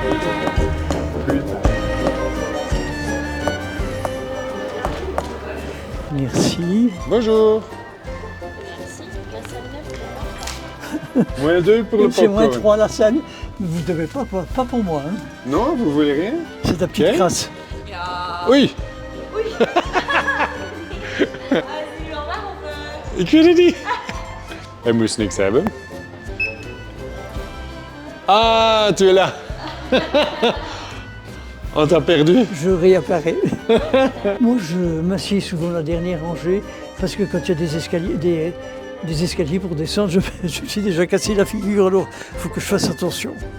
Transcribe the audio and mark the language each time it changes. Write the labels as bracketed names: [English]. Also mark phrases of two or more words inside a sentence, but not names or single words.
[French] Merci. Bonjour. Moins 2 pour le C'est moins popcorn. 3 à la salle. Vous ne devez pas pour moi. Hein. Non, vous voulez rien? C'est ta petite Ok. crasse. Oui. [Dutch] Ik weet het niet. Hij moest niks hebben. [French] Ah, tu es là. On t'a perdu. Je réapparais. Moi, je m'assieds souvent la dernière rangée parce que quand il y a des escaliers pour descendre, je me suis déjà cassé la figure, alors il faut que je fasse attention.